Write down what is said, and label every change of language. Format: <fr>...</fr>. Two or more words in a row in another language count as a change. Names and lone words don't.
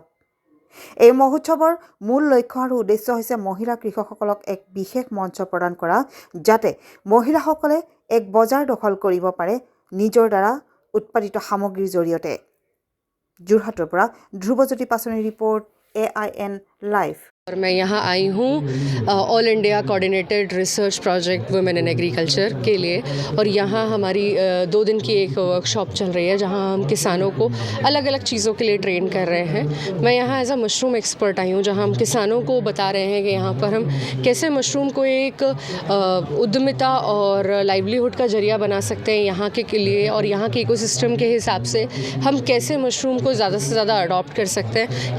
<as>এই মহোৎসৱৰ মূল লক্ষ্য আৰু উদ্দেশ্য হৈছে মহিলা কৃষকসকলক এক বিশেষ মঞ্চ প্ৰদান কৰা, যাতে মহিলাসকলে এক বজাৰ দখল কৰিব পাৰে নিজৰ দ্বাৰা উৎপাদিত সামগ্ৰীৰ জৰিয়তে। যোৰহাটৰ পৰা ধ্ৰুৱজ্যোতি পাছনিৰ ৰিপৰ্ট AIN লাইভ।</as> <hi>और मैं यहाँ आई हूँ ऑल इंडिया कोऑर्डिनेटेड रिसर्च प्रोजेक्ट वुमेन इन एग्रीकल्चर के लिए, और यहाँ हमारी 2 दिन की एक वर्कशॉप चल रही है जहाँ हम किसानों को अलग अलग चीज़ों के लिए ट्रेन कर रहे हैं। मैं यहाँ</hi> <en>as a mushroom expert</en> <hi>आई हूँ, जहाँ हम किसानों को बता रहे हैं कि यहाँ पर हम कैसे मशरूम को एक उद्यमिता और लाइवलीहुड का जरिया बना सकते हैं यहाँ के लिए, और यहाँ के इकोसिस्टम के हिसाब से हम कैसे मशरूम को ज़्यादा से ज़्यादा अडॉप्ट कर सकते हैं।</hi>